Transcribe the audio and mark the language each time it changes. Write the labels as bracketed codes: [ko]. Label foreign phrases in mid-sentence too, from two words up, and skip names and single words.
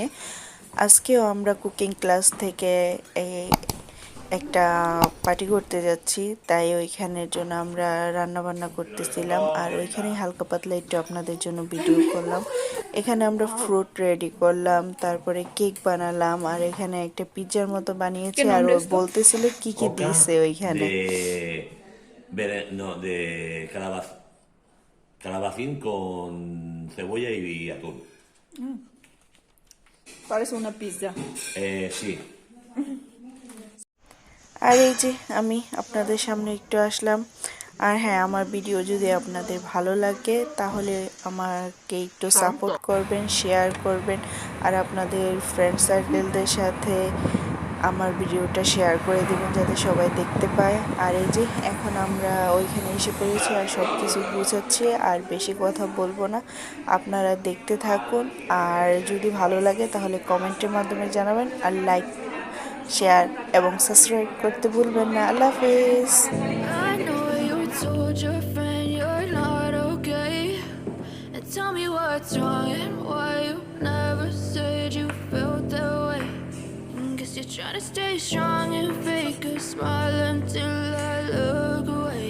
[bn] আজকেও আমরা কুকিং ক্লাস থেকে একটা পার্টি করতে যাচ্ছি, তাই ওইখানের জন্য আমরা রান্না বান্না করতেছিলাম আর ওইখানেই হালকা পাতলা একটু আপনাদের জন্য ভিডিও করলাম। এখানে আমরা ফ্রুট রেডি করলাম, তারপরে কেক বানালাম আর এখানে একটা পিৎজার মতো বানিয়েছে আর ও বলতেছিল কি কি [es] Oca [bn] দিয়েছে ওইখানে। [es] no, de calabacín con cebolla y atún. Parece una pizza. Sí. [bn] আর এই যে আমি আপনাদের সামনে একটু আসলাম। আর হ্যাঁ, আমার ভিডিও যদি আপনাদের ভালো লাগে তাহলে আমাকে একটু সাপোর্ট করবেন, শেয়ার করবেন আর আপনাদের ফ্রেন্ড সার্কেলদের সাথে আমার ভিডিওটা শেয়ার করে দেবেন যাতে সবাই দেখতে পায়। আর এই যে এখন আমরা ওইখানে এসে পড়েছি আর সব কিছু গুছাচ্ছি, আর বেশি কথা বলবো না, আপনারা দেখতে থাকুন। আর যদি ভালো লাগে তাহলে কমেন্টের মাধ্যমে জানাবেন আর লাইক, শেয়ার এবং সাবস্ক্রাইব করতে ভুলবেন না। আল্লাহ হাফেজ। [en] I know you told your friend you're not okay, and tell me what's wrong and why you never said you felt that way. Guess you're trying to stay strong and fake a smile until I look away.